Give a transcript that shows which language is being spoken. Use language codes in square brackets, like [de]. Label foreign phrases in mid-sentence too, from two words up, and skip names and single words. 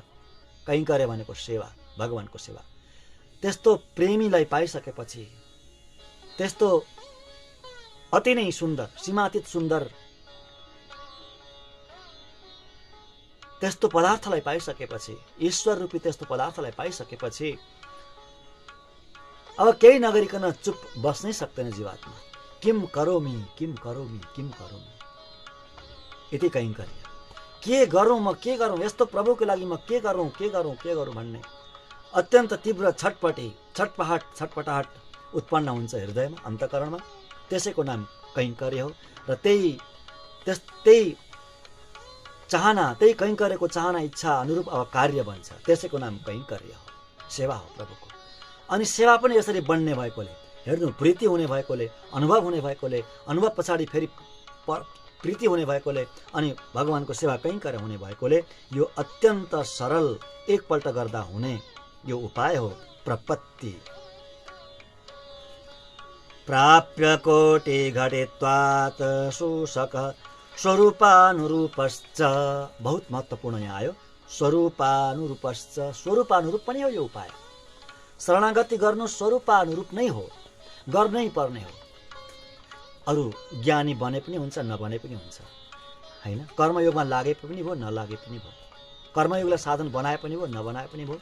[ne] कैङ्कर्य भनेको सेवा, भगवानको सेवा। त्यस्तो प्रेमीलाई पाइसकेपछि, त्यस्तो अति नै सुन्दर, सीमातीत सुन्दर त्यस्तो पदार्थलाई पाइसकेपछि, ईश्वर रूपी त्यस्तो पदार्थलाई पाइसकेपछि अब केही नगरिकन चुप बस्नै सक्दैन जीवात्मा। [sa] किम करोमि यति कैङ्कर्य। [ne] के गरौँ म, के गरौँ, यस्तो प्रभुको लागि म के गरौँ भन्ने अत्यन्त तीव्र छटपटाहट उत्पन्न हुन्छ हृदयमा, अन्तःकरणमा। त्यसैको नाम कैङ्कर्य हो। र त्यही चाहना, त्यही कैङ्कर्यको चाहना, इच्छा अनुरूप अब कार्य बन्छ। त्यसैको नाम कैङ्कर्य हो, सेवा हो प्रभुको। अनि सेवा पनि यसरी बन्ने भएकोले, हेर्नु, प्रीति हुने भएकोले, अनुभव हुने भएकोले, अनुभव पछाडि फेरि प्रीति हुने भएकोले, अनि भगवानको सेवा कैङ्कर्य हुने भएकोले यो अत्यन्त सरल एकपल्ट गर्दा हुने यो उपाय हो प्रपत्ति। [sa] प्राप्य कोटि घटित्वात् शोषक स्वरूपानुरूपश्च। [ne] बहुत महत्त्वपूर्ण यहाँ आयो, स्वरूपानुरूपश्च। स्वरूपानुरूप पनि हो यो उपाय। शरणागति गर्नु स्वरूपानुरूप नै हो, गर्नै पर्ने हो। अरू ज्ञानी बने पनि हुन्छ, नबने पनि हुन्छ हैन। कर्मयोगमा लागे पनि भयो, नलागे पनि भयो। कर्मयोगलाई साधन बनाए पनि भयो, नबनाए पनि भयो।